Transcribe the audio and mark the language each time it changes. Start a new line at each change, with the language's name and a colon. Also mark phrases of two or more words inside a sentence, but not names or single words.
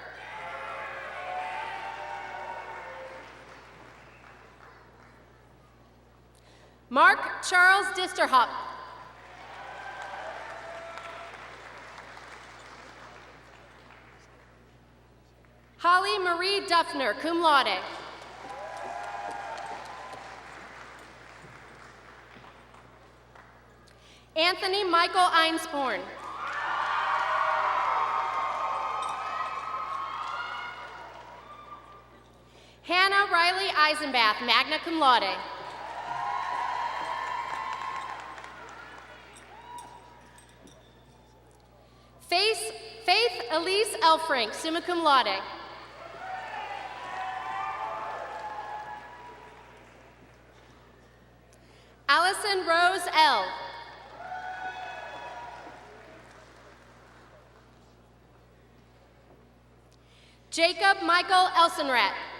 English: Mark Charles Disterhop. Holly Marie Duffner,
Latin: cum laude.
English: Anthony Michael Einsporn. Hannah Riley Eisenbath,
Latin: magna cum laude.
English: Faith Elise Elfrink,
Latin: summa cum laude.
English: Allison Rose L. Jacob Michael Elsenrat.